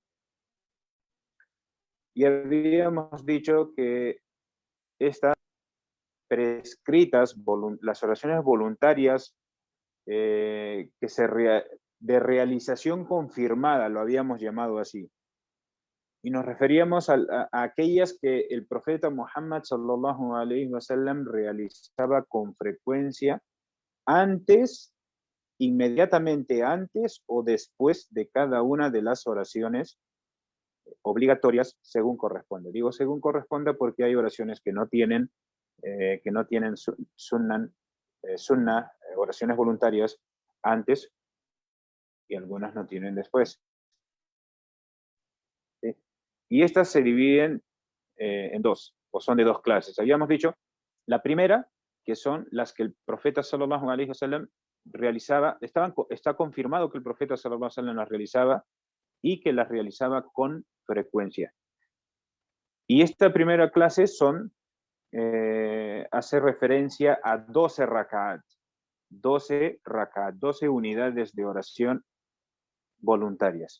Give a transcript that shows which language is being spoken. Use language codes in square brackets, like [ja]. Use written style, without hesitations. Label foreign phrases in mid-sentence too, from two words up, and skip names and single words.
[es] Y habíamos dicho que estas prescritas, las oraciones voluntarias, de realización confirmada, lo habíamos llamado así. Y nos referíamos a aquellas que el profeta Muhammad [ar] صلى الله عليه وسلم [es] realizaba con frecuencia inmediatamente antes o después de cada una de las oraciones obligatorias según corresponde. Digo según corresponde porque hay oraciones que no tienen sunnah, oraciones voluntarias antes y algunas no tienen después. ¿Sí? Y estas se dividen en dos, o son de dos clases. Habíamos dicho, la primera, que son las que el profeta [ar] صلى الله عليه وسلم [es] realizaba, está confirmado que el profeta [ar] صلى الله عليه وسلم [es] las realizaba y que las realizaba con frecuencia. Y esta primera clase hace referencia a 12 rak'at, 12 unidades de oración voluntarias.